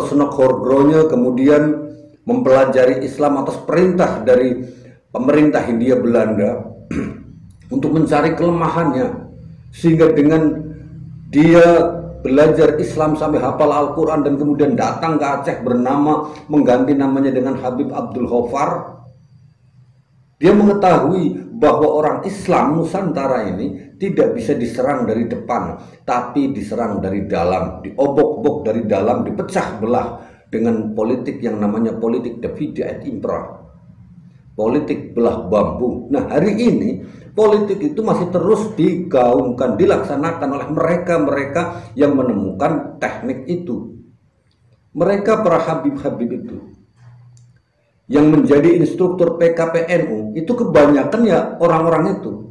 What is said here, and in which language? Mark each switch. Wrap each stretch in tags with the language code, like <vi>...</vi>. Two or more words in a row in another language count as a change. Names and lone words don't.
<id>Snokhor Gronya kemudian mempelajari Islam atas perintah dari pemerintah Hindia Belanda untuk mencari kelemahannya, sehingga dengan dia belajar Islam sampai hafal Al-Quran dan kemudian datang ke Aceh mengganti namanya dengan Habib Abdul Ghaffar. Dia mengetahui bahwa orang Islam Nusantara ini tidak bisa diserang dari depan, tapi diserang dari dalam, diobok-obok dari dalam, dipecah belah dengan politik yang namanya politik</id> <la>divide et impera,</la> <id>politik belah bambu. Nah, hari ini politik itu masih terus digaungkan, dilaksanakan oleh mereka-mereka yang menemukan teknik itu. Mereka para habib-habib itu yang menjadi instruktur PKPNU itu kebanyakan ya orang-orang itu.</id>